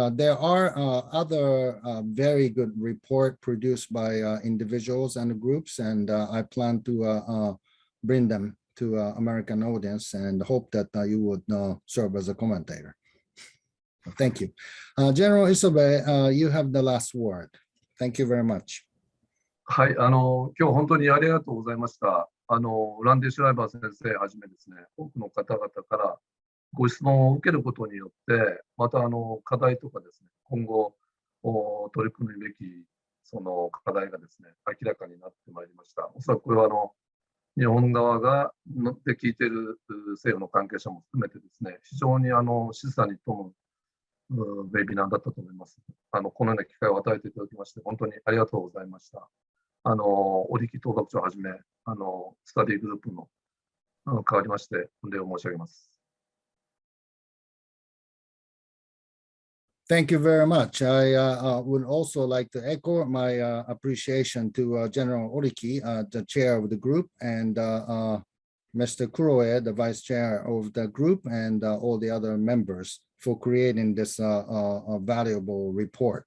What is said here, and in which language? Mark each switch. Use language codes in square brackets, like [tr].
[en] There are other very good report produced by individuals and groups, and I plan to bring them to American audience and hope that you would serve as a commentator. Thank you. General Isobe, you have the last word. Thank you very much. [ja] はい、今日本当にありがとうございました。ランディ・シュライバー先生はじめですね、多くの方々からご質問を受けることによって、また課題とかですね、今後取り組むべきその課題がですね、明らかになってまいりました。おそらくこれは日本側が乗って聞いている政府の関係者も含めてですね、非常に示唆に富むウェビナーだったと思います。このような機会を与えていただきまして、本当にありがとうございました。 Oriki統幕長をはじめ、スタディグループの代わりまして、御礼を申し上げます。 [en] Thank you very much. I would also like to echo my appreciation to General Oriki, the chair of the group, and Mr. Kuroe, the vice chair of the group, and all the other members for creating this valuable report.